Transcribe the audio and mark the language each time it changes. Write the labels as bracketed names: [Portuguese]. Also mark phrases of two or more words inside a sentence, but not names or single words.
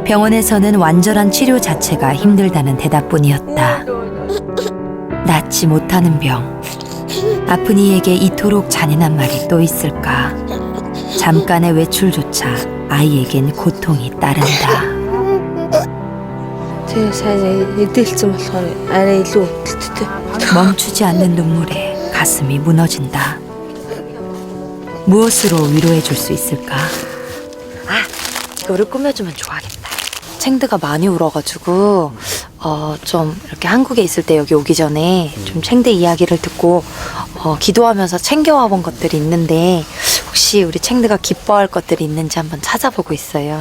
[Korean] 병원에서는 완전한 치료 자체가 힘들다는 대답뿐이었다. 낫지 못하는 병. 아픈 이에게 이토록 잔인한 말이 또 있을까? 잠깐의 외출조차 아이에겐 고통이 따른다. [Mongolian] Тэгээ сайн эдэлцэн болохоор арай илүү өвдөлттэй. [Korean] 멈추지 않는 눈물에 가슴이 무너진다. 무엇으로 위로해 줄 수 있을까? 이거를 꾸며주면 좋아하겠다. 챙드가 많이 울어가지고 좀 이렇게 한국에 있을 때 여기 오기 전에 좀 챙드 이야기를 듣고 기도하면서 챙겨와 본 것들이 있는데 혹시 우리 챙드가 기뻐할 것들이 있는지 한번 찾아보고 있어요.